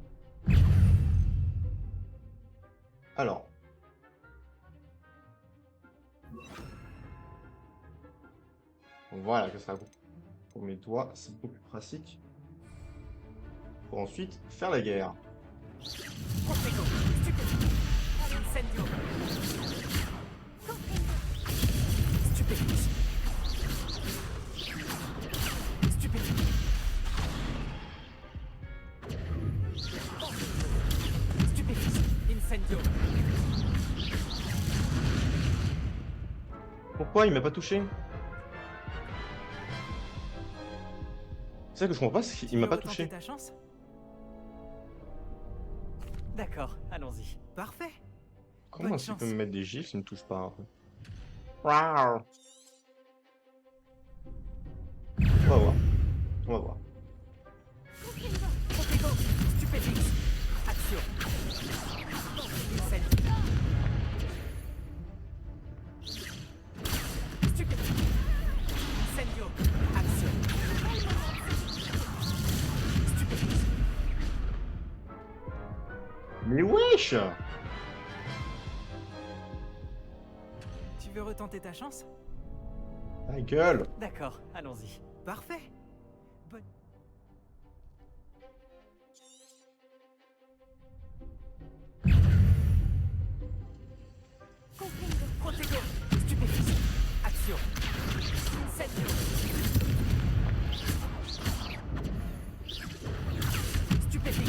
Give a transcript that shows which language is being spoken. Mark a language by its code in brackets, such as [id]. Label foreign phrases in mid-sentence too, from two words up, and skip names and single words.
[fr] Alors. Voilà, que ça pour mes doigts, c'est beaucoup plus pratique. Pour ensuite faire la guerre. Protego. Stupéfix. Incendio. Stupéfix. Stupéfix. Stupéfix. Incendio. Pourquoi il m'a pas touché? C'est ça que je comprends pas, c'est qu'il m'a pas touché. Ta chance? D'accord, allons-y. Parfait. Comment est-ce qu'il peut me mettre des gifs s'il ne touche pas un peu? Wow. On va voir. On va voir. Protego. Stupéfix. Action. Incendio. Stupéfix. Incendio. Action. Stupéfix. Mais wesh! Tu veux retenter ta chance? Ta gueule! D'accord, allons-y. Parfait. Bonne... Protego. Stupéfix. Action. Incendio. Stupéfix.